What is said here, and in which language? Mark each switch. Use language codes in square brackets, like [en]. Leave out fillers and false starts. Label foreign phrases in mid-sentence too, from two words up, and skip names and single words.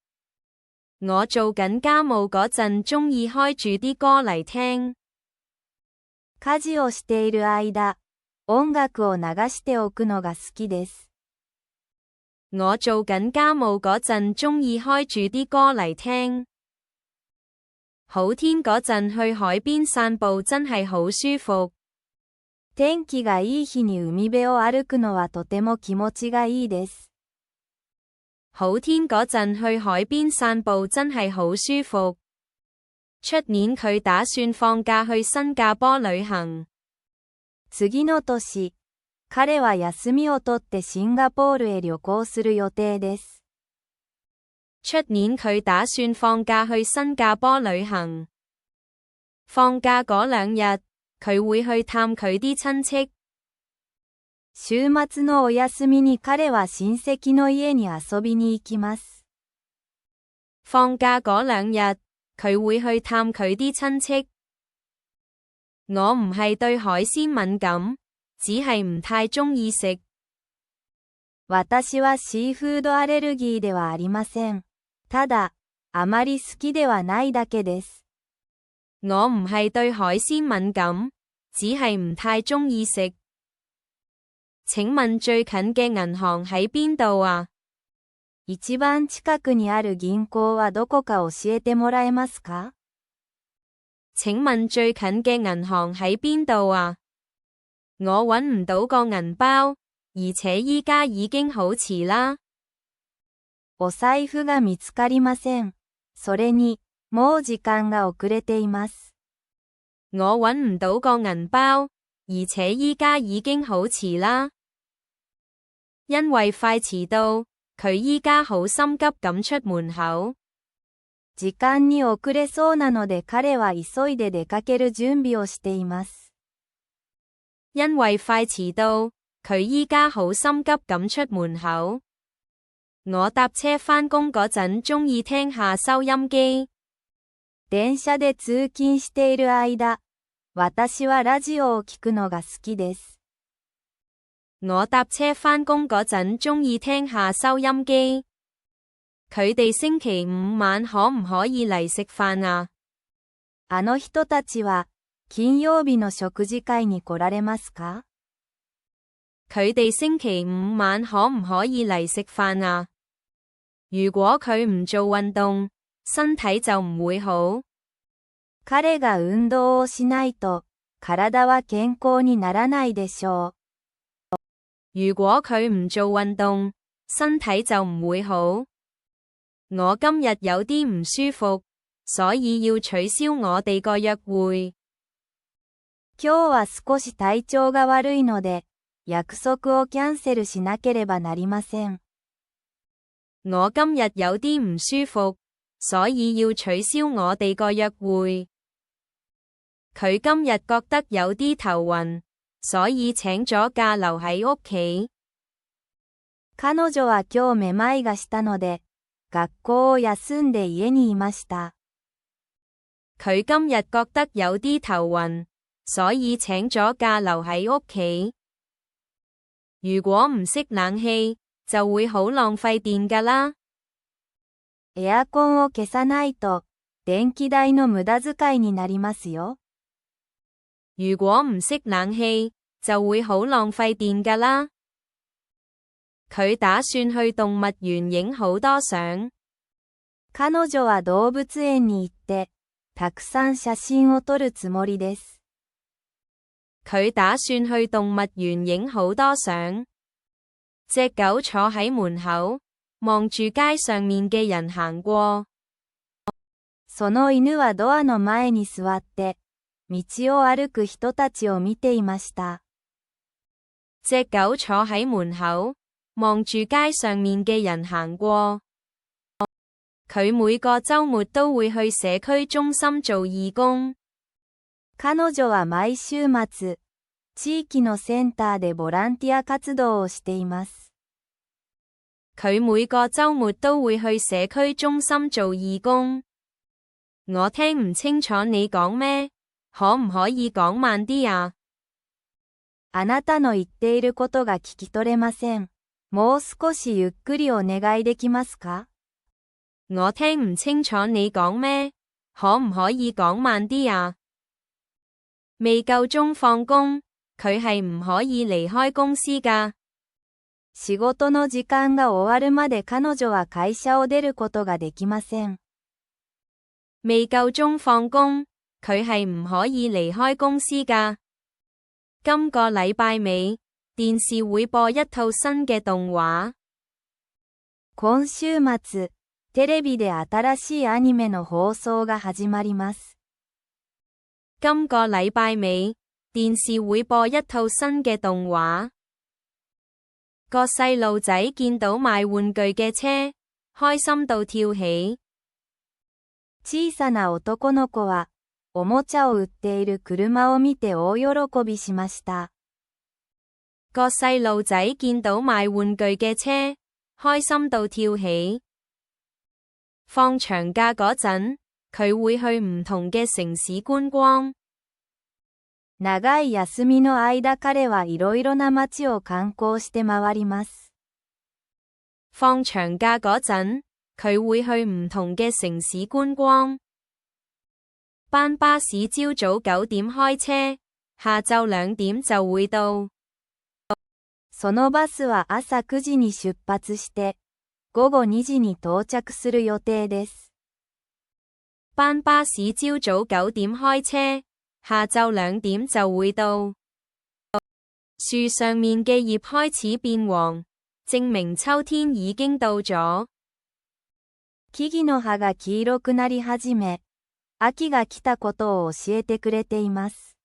[yue] 我做緊家務嗰陣鍾意開住啲歌嚟聽。 [ja] 家事をしている間、音楽を流しておくのが好きです。 [yue] 我做緊家務嗰陣鍾意開住啲歌嚟聽。好天嗰陣去海邊散步真係好舒服。 [ja] 天気がいい日に海辺を歩くのはとても気持ちがいいです。 [yue] 好天嗰陣去海邊散步真係好舒服。出年佢打算放假去新加坡旅行。 [ja] 次の年、彼は休みを取ってシンガポールへ旅行する予定です。 [yue] 出年佢打算放假去新加坡旅行。放假嗰2日，佢會去探佢啲親戚。 [ja] 週末のお休みに彼は親戚の家に遊びに行きます。 [yue] 放假嗰2日，佢會去探佢啲親戚。我唔係對海鮮敏感，只係唔太鍾意食。 [ja] 私はシーフードアレルギーではありません。ただ、あまり好きではないだけです。 [yue] 我唔係對海鮮敏感，只係唔太鍾意食。請問最近嘅銀行喺邊度啊？ [ja] 一番近くにある銀行はどこか教えてもらえますか？ [yue] 請問最近嘅銀行喺邊度啊？我揾唔到個銀包，而且依家已經好遲啦。 [ja] お財布が見つかりません。それに、もう時間が遅れています。 [yue] 我揾唔到個銀包，而且依家已經好遲啦。因為快遲到，佢依家好心急咁出門口。 [ja] 時間に遅れそうなので彼は急いで出かける準備をしています。 [yue] 因為快遲到，佢依家好心急咁出門口。我搭車返工嗰陣鍾意聽下收音機。 [ja] 電車で通勤している間、私はラジオを聞くのが好きです。 [yue] 我搭車返工嗰陣鍾意聽下收音機。佢哋星期5晚可唔可以嚟食飯啊？ [ja] あの人たちは、金曜日の食事会に来られますか？ [yue] 佢哋星期5晚可唔可以嚟食飯啊？如果佢唔做運動，身體就唔會好。 [ja] 彼が運動をしないと、 体は健康にならないでしょう。 [yue] 如果佢唔做運動，身體就唔會好。我今日有啲唔舒服，所以要取消我哋個約會。 [ja] 今日は少し体調が悪いので、約束をキャンセルしなければなりません。 [yue] 我今日有啲唔舒服，所以要取消我哋個約會。佢今日覺得有啲頭暈，所以請咗假留喺屋企。 [ja] 彼女は今日めまいがしたので、学校を休んで家にいました。 [yue] 佢今日覺得有啲頭暈，所以請咗假留喺屋企。如果唔熄冷氣，就會好浪費電㗎啦。 [ja] エアコンを消さないと、電気代の無駄遣いになりますよ。 [yue] 如果唔熄冷氣，就會好浪費電㗎啦。佢打算去動物園影好多相。 [ja] 彼女は動物園に行って、たくさん写真を撮るつもりです。 [yue] 佢打算去動物園影好多相。隻狗坐喺門口，望住街上面嘅人行過。 [ja] その犬はドアの前に座って、道を歩く人たちを見ていました。 [yue] 隻狗坐喺門口，望住街上面嘅人行過。佢每個週末都會去社區中心做義工。 [ja] 彼女は毎週末、地域のセンターでボランティア活動をしています。 [yue] 佢每個週末都會去社區中心做義工。我聽唔清楚你講咩，可唔可以講慢啲啊？ [ja] あなたの言っていることが聞き取れません。もう少しゆっくりお願いできますか？ [yue] 我聽唔清楚你講咩，可唔可以講慢啲啊？未夠鐘放工，佢係唔可以離開公司㗎。 [ja] 仕事の時間が終わるまで彼女は会社を出ることができません。 [yue] 未夠鐘放工，佢係唔可以離開公司㗎。今個禮拜尾，電視會播一套新嘅動畫。 [ja] 今週末、テレビで新しいアニメの放送が始まります。 [yue] 今個禮拜尾，電視會播一套新嘅動畫。個細路仔見到賣玩具嘅車，開心到跳起。 [ja] 小さな男の子は、おもちゃを売っている車を見て大喜びしました。 [yue] 個細路仔見到賣玩具嘅車，開心到跳起。放長假嗰陣，佢會去唔同嘅城市觀光。 [ja] 長い休みの間彼はいろいろな街を観光して回ります。 [yue] 放長假嗰陣，佢會去唔同嘅城市觀光。班巴士朝早9點開車，下晝2點就會到。 [ja] そのバスは朝9時に出発して、午後2時に到着する予定です。 [yue] 班巴士朝早9點開車，下晝2點就會到。樹上面嘅葉開始變黃，證明秋天已經到咗。 [ja] 木々の葉が黄色くなり始め、秋が来たことを教えてくれています。